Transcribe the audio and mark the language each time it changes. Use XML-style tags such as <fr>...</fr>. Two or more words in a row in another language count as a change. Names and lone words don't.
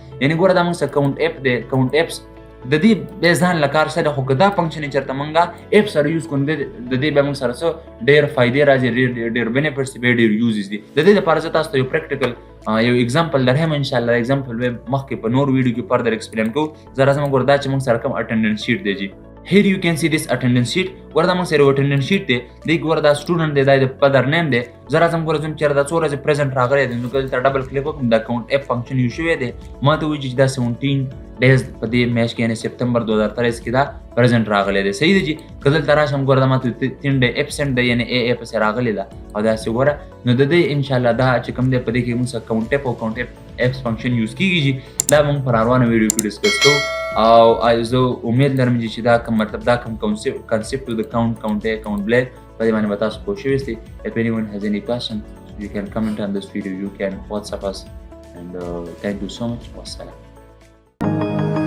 <ps>یعنې ګوره دا موږ سره</ps> <en>count up</en> <ps>دی</ps> <en>count ups</en> <ps>د دې به ځان لکار سره خو دا فنکشن چرته مونږه اپ سره یوز کوو د دې به موږ سره څه ډېر فائدې راځي ډېر بینیفټس به ډېر یوزز دي د دې لپاره زه تاسو ته یو پریکټیکل یو اگزامپل درهم</ps> <ar>ان شاء</ar> <ps>الله اگزامپل به مخکې په نور ویډیو کې</ps> <en>further explain</en> <ps>کوو زه راځم ګوردا چې موږ سره کوم</ps> <en>attendance sheet</en> <ps>دی جی</ps> <en>here you can see this attendance sheet</en> <ps>وردا موږ سره</ps> <en>attendance sheet</en> <ps>دی د ګوردا سټوډنټ دی د</ps> <en>father name</en> <ps>دی زه راځم ګورم چې دا څوره چې پریزنټ راغلی دی نو کله ډبل کلیک وکړم دا</ps> <en>count up function</en> <ps>یو شوی دی ما ته وایي چې دا 17 ډیز په دې میاشت کې یعنی سپتمبر 2023 کې دا پریزنټ راغلی دی صحیح دی جی کله تر راشم ګورم ما ته 3</ps> <en>day absent</en> <ps>دی یعنی ای اپ سره راغلی دا او دا څه ګوره نو د دې</ps> <ar>ان شاء الله</ar> <ps>دا چې کوم دی په دې کې موږ</ps> <en>count up</en> <ps>او</ps> <en>count up function</en> <ps>یوز کیږي دا موږ پر روانه ویډیو کې ډیسکس کوو او زه امید لرم چې دا کوم مطلب دا کوم</ps> <en>concept of the count blank</en> <ps>په دې باندې به تاسو پوه شوي یاستئ.</ps> <en>If anyone has any question you can comment on this video, you can WhatsApp us and thank you so much. Wassalam.</en>